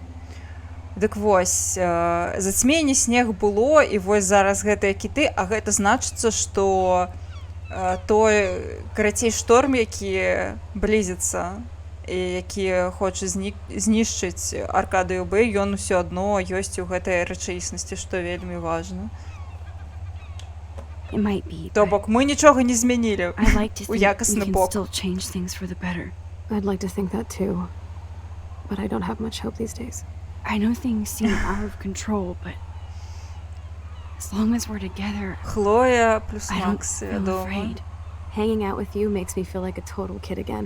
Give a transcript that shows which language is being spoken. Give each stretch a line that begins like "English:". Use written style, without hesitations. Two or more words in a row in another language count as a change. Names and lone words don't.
Belarusian: Дык вось, зацьменне снег было, і вось зараз гэтыя кіты, а гэта значыцца, што той, карацей, шторм, які блізіцца, і які хоча знішчыць Аркадыю Бэй, ён усё адно ёсць у гэтай рэчаіснасці, што вельмі важна.
English: It might be.
Belarusian: То
English: but
Belarusian: бок мы нічога не змянілі
English: I like to
Belarusian: у
English: think we
Belarusian: якасны
English: can
Belarusian: бок.
English: still change things for the better. I'd like to think that too. But I don't have much hope these days. I know things seem out of control, but as long as we're together,
Belarusian: Хлоя плюс
English: I don't
Belarusian: Макс,
English: feel
Belarusian: вядома.
English: afraid. Hanging out with you makes me feel like a total kid again.